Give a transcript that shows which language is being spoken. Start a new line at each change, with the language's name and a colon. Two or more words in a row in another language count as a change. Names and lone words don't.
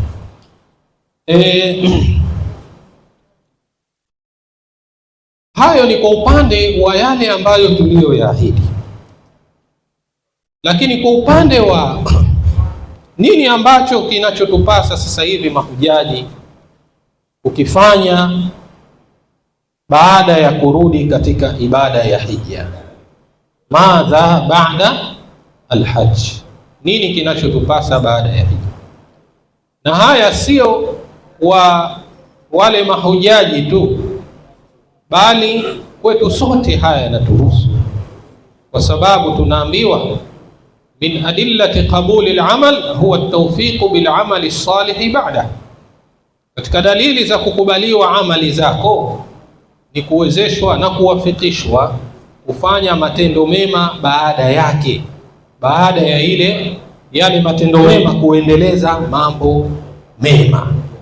Swahili: Hayo ni kwa upande wa yale ambayo tuliyoyaahidi, lakini kwa upande wa nini ambacho kinachotupasa sasa hivi mahujaji ukifanya baada ya kurudi katika ibada ya hija,
Arabic: ماذا بعد الحج,
Swahili: nini kinachotupasa baada ya hija? Na haya sio wa wale mahujaji tu, bali kwetu sote haya yanatuhusu, kwa sababu tunaambiwa
Arabic: من أدلة قبول العمل هو التوفيق بالعمل الصالح بعد.
Swahili: Katika dalili za kukubaliwa amali zako ni kuwezeshwa na kuwafikishwa kufanya matendo mema baada yake, baada ya yale matendo mema kuendeleza mambo mema.